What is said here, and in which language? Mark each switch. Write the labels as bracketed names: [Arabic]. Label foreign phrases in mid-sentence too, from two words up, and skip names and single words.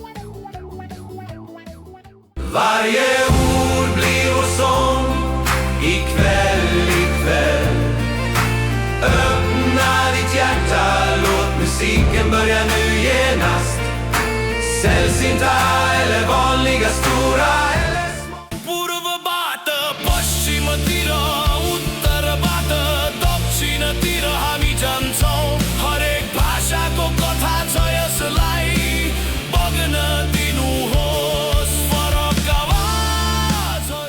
[Swedish] Varje ord blir vår sång ikväll, ikväll. Öppna ditt hjärta, låt musiken börja nu genast. Sällsynta eller vanliga, stora eller små. [Nepali] पूर्व बाट पश्चिमतिर उत्तर बाट दक्षिणतिर हामी जान्छौँ. हरेक भाषाको कथा छ यसलाई बग्न दिनुहोस् फरक आवाजहरू.